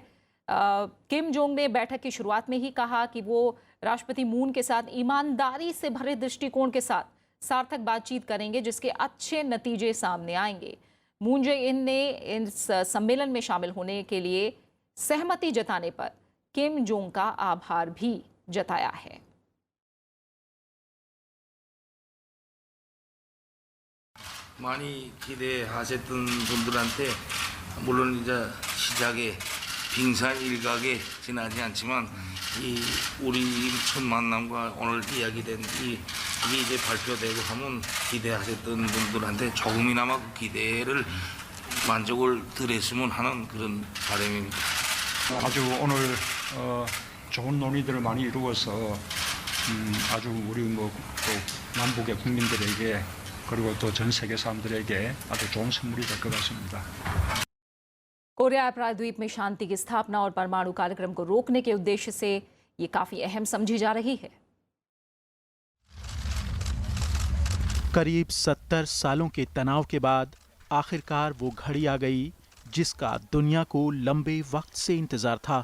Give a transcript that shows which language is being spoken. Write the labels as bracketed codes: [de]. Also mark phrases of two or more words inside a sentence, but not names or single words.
[hi] किम जोंग ने बैठक की शुरुआत में ही कहा कि वो राष्ट्रपति मून के साथ ईमानदारी से भरे दृष्टिकोण के साथ सार्थक बातचीत करेंगे, जिसके अच्छे नतीजे सामने आएंगे। मून जे इन ने इस सम्मेलन में शामिल होने के लिए सहमति जताने पर किम जोंग का आभार भी जताया है। [ko] 많이 기대하셨던 분들한테 물론 이제 시작에 빙산 일각에 지나지 않지만 이 우리 첫 만남과 오늘 이야기된 이게 이제 발표되고 하면 기대하셨던 분들한테 조금이나마 그 기대를 만족을 드렸으면 하는 그런 바람입니다. 아주 오늘 좋은 논의들을 많이 이루어서 아주 우리 또 남북의 국민들에게 그리고 또 전 세계 사람들에게 아주 좋은 선물이 될 것 같습니다. [hi] कोरिया प्रायद्वीप में शांति की स्थापना और परमाणु कार्यक्रम को रोकने के उद्देश्य से ये काफी अहम समझी जा रही है। करीब 70 सालों के तनाव के बाद आखिरकार वो घड़ी आ गई जिसका दुनिया को लंबे वक्त से इंतजार था।